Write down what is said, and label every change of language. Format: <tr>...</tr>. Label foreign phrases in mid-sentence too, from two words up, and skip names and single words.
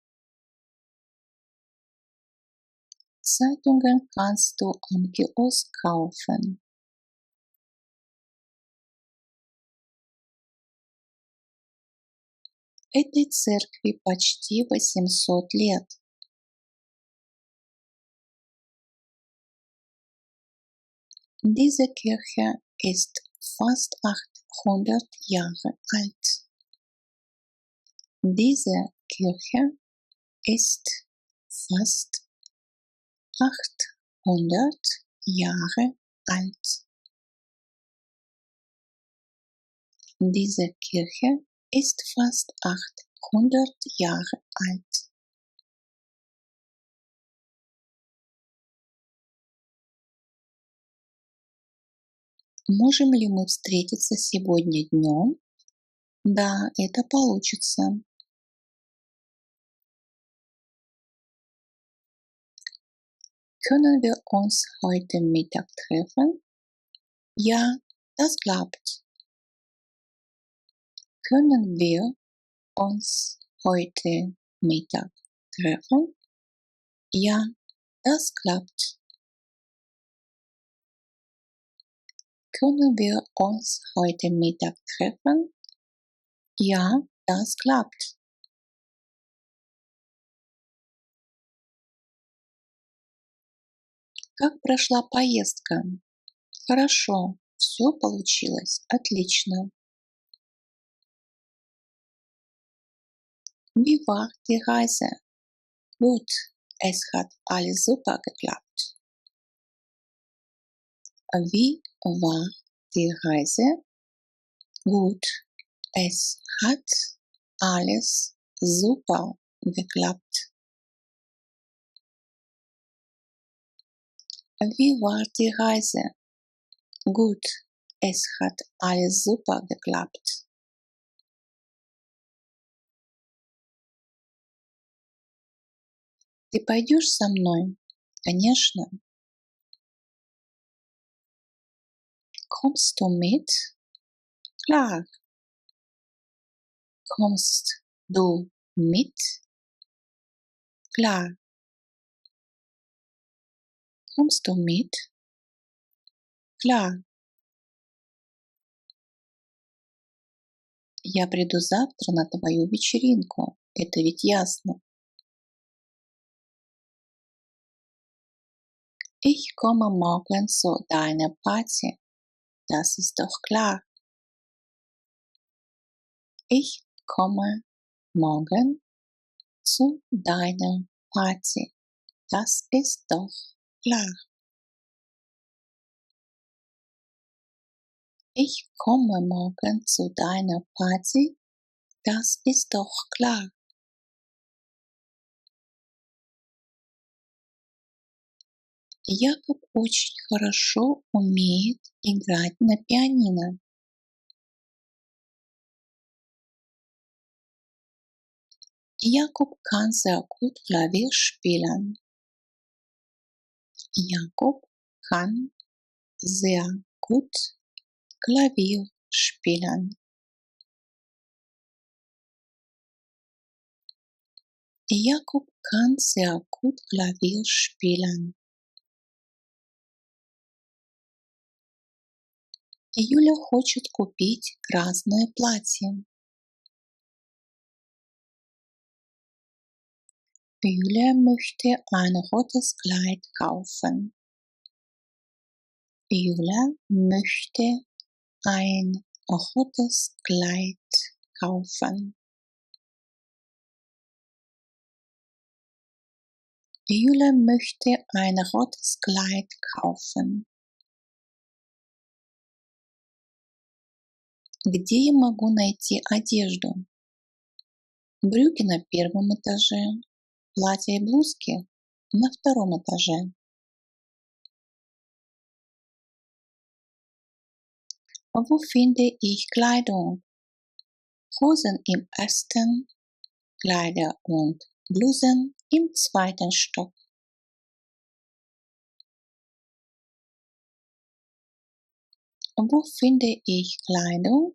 <de>Zeitungen kannst du am Kiosk kaufen.</de> <ru>Этой церкви почти 800 лет.</ru> <de>Diese Kirche ist fast 800 Jahre alt. Diese Kirche ist fast 800 Jahre alt. Diese Kirche ist fast 800 Jahre alt.</de> <ru>Можем ли мы встретиться сегодня днем? Да, это получится.</ru> <de>Können wir uns heute Mittag treffen? Ja, das klappt. Können wir uns heute Mittag treffen? Ja, das klappt. Können wir uns heute Mittag treffen? Ja, das klappt.</de> <ru>Как прошла поездка? Хорошо, все получилось отлично.</ru> <de>Wie war die Reise? Gut, es hat alles super geklappt. Wie war die Reise? Gut, es hat alles super geklappt. Wie war die Reise? Gut, es hat alles super geklappt.</de> <ru>Ты пойдешь со мной? Конечно.</ru> <de>Kommst du mit? Klar. Kommst du mit? Klar. Kommst du mit? Klar.</de> <ru>Я приду завтра на твою вечеринку. Это ведь ясно.</ru> <de>Ich komme morgen zu deiner Party. Das ist doch klar. Ich komme morgen zu deiner Party. Das ist doch klar. Ich komme morgen zu deiner Party. Das ist doch klar.</de> <ru>Якоб очень хорошо умеет играть на пианино.</ru> <de>Jakob kann sehr gut Klavier spielen. Jakob kann sehr gut Klavier spielen. Jakob kann sehr gut Klavier spielen.</de> <ru>Юля хочет купить красное платье.</ru> <de>Julia möchte ein rotes Kleid kaufen. Julia möchte ein rotes Kleid kaufen. Julia möchte ein rotes Kleid kaufen.</de> <ru>Где я могу найти одежду? Брюки на первом этаже, платья и блузки на втором этаже.</ru> <de>Wo finde ich Kleidung? Hosen im ersten, Kleider und Blusen im zweiten Stock. Wo finde ich Kleidung?</de>